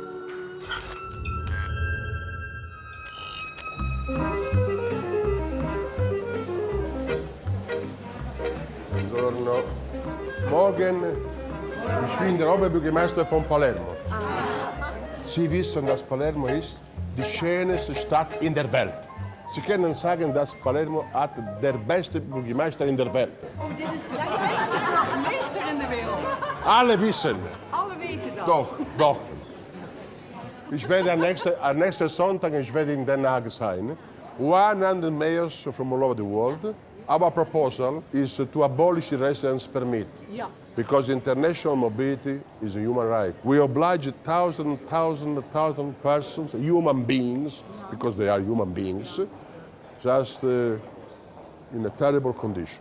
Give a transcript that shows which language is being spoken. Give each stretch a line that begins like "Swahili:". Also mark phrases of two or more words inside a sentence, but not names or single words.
Italian: Buongiorno.
German: Morgen, ich bin der Oberbürgermeister von Palermo. Sie wissen, dass Palermo ist die schönste Stadt in der Welt. Sie können sagen, dass Palermo hat der beste Bürgermeister in der Welt.
Dutch: Oh, dit is de beste burgemeester in de wereld.
German: Alle wissen.
Dutch: Alle weten dat.
German: Doch, doch. Ich werde am nächsten Sonntag in Den Haag sein.
English: 100 mayors from all over the world. Our proposal is to abolish the residence permit. Ja. Because international mobility is a human right. We oblige thousand persons, human beings, because they are human beings, just in a terrible condition.